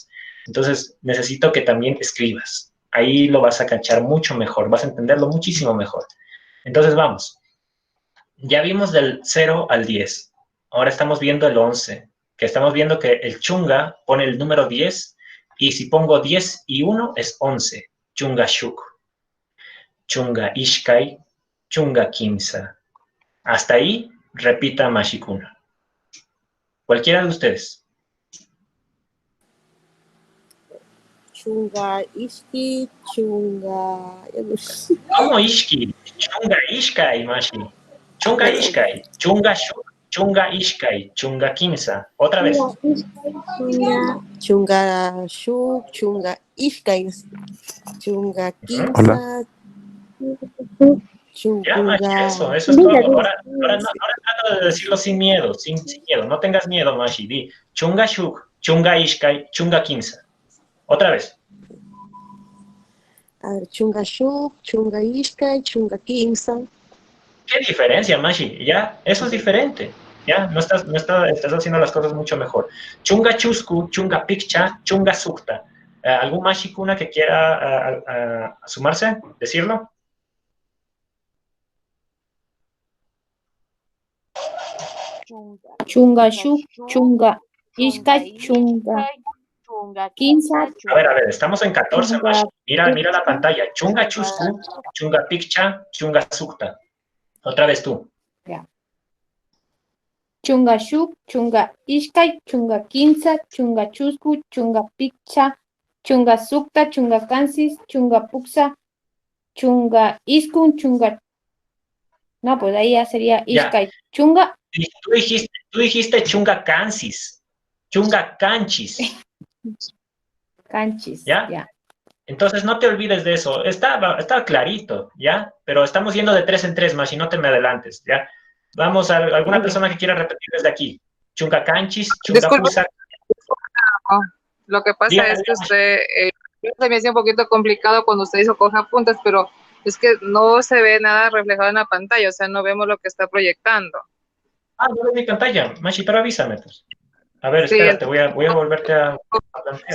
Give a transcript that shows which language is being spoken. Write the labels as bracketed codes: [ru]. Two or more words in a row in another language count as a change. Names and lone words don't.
[es] Entonces, necesito que también escribas. Ahí lo vas a cachar mucho mejor, vas a entenderlo muchísimo mejor. Entonces, vamos. Ya vimos del 0 al 10. Ahora estamos viendo el 11, que estamos viendo que el chunga pone el número 10, y si pongo 10 y 1 es 11. [qu] Chunga shuk, chunga ishkai, chunga kimsa. [es] Hasta ahí, repita Mashikuna. Cualquiera de ustedes. [qu] Chunga Ishki, Chunga. ¿Cómo ishki? Chunga ishkai, Mashi. Chunga ishkai, chunga shuk, chunga ishkai, chunga kimsa. [es] Otra vez. [qu] Chunga Shuk, Chunga Ishkai, Chunga Kimsa. [es] Ya, Mashi, eso es todo. Ahora trata de decirlo sin miedo, sin miedo. No tengas miedo, Mashi. [qu] Di chunga shuk, chunga ishkai, chunga kimsa. [es] Otra vez. A ver, [qu] Chunga Shuk, Chunga Ishkai, Chunga Kimsa. [es] ¿Qué diferencia, Mashi? Ya, eso es diferente. Ya, estás haciendo las cosas mucho mejor. [qu] Chunga chusku, chunga pikcha, chunga sukta. [es] ¿Algún [qu] Mashi Kuna [es] que quiera sumarse? ¿Decirlo? [qu] Chunga shuk, chunga ishkai, chunga kimsa. [es] A ver, estamos en 14, Mashi. Mira la pantalla. [qu] Chunga chusku, chunga pikcha, chunga sukta. [es] Otra vez tú. [qu] Chunga shuk, chunga ishkai, chunga kimsa, chunga chusku, chunga pikcha, chunga sukta, chunga kansis, chunga puksa, chunga iskun, chunga. [es] No, pues ahí ya sería ishkai. Chunga. Tú dijiste [qu] chunga kansis, chunga canchis. [es] Canchis. ¿Ya? Entonces no te olvides de eso. Está clarito, ¿ya? Pero estamos yendo de 3 en 3 más y no te me adelantes, ¿ya? Vamos a alguna persona que quiera repetir desde aquí. [qu] Chunga canchis, chunga pusa. [es] Lo que pasa es que usted se me hacía un poquito complicado cuando usted hizo coge apuntes, pero es que no se ve nada reflejado en la pantalla, o sea, no vemos lo que está proyectando. No veo mi pantalla, Mashi, pero avísame, pues. A ver, espérate, voy a volverte a plantear.